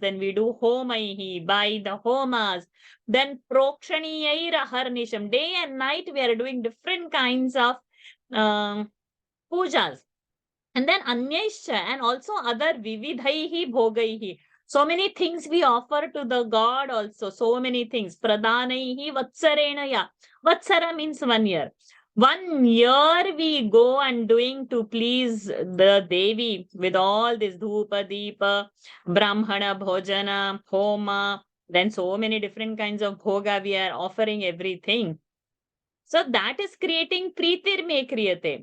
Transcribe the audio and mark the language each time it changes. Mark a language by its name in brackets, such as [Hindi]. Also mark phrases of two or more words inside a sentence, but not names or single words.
[English] Then we do Homaihi, by the Homas. Then [Sanskrit] प्रोक्षणीयैः अहर्निशम्. [English] Day and night we are doing different kinds of pujas. And then Anyaisha and also other [Sanskrit] विविधैः भोगैः. [English] So many things we offer to the God also. So many things. [Sanskrit] प्रधानैः वत्सरेणय. [English] Vatsara means 1 year. 1 year we go and doing to please the Devi with all this [Sanskrit] धूप, दीप, ब्राह्मण, भोजन, होम. [English] Then so many different kinds of bhoga we are offering everything. So that is creating [Sanskrit] प्रीतिर् मे क्रियते.